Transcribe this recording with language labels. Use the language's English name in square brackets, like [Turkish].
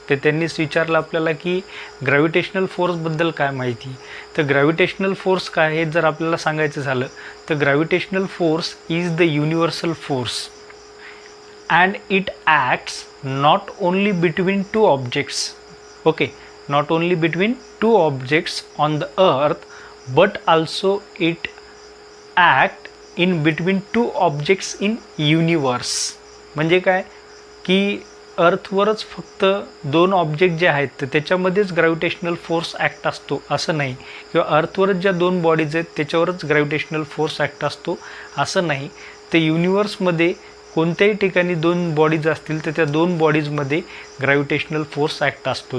[Marathi] ते त्यांनीच विचारलं आपल्याला की ग्रॅव्हिटेशनल फोर्सबद्दल काय माहिती. तर ग्रॅव्हिटेशनल फोर्स काय हे जर आपल्याला सांगायचं झालं तर [English] Gravitational force is the universal force and it acts not only between 2 objects. Okay, not only between 2 objects on the earth but also it act in between 2 objects in universe. [Marathi] म्हणजे काय की अर्थवरच फक्त 2 ऑब्जेक्ट जे आहेत तर त्याच्यामध्येच gravitational force act असतो असं नाही, किंवा अर्थवरच ज्या 2 बॉडीज आहेत त्याच्यावरच ग्रॅव्हिटेशनल फोर्स ॲक्ट असतो असं नाही. तर युनिवर्समध्ये कोणत्याही ठिकाणी 2 बॉडीज असतील तर त्या 2 बॉडीजमध्ये ग्रॅव्हिटेशनल फोर्स ॲक्ट असतो.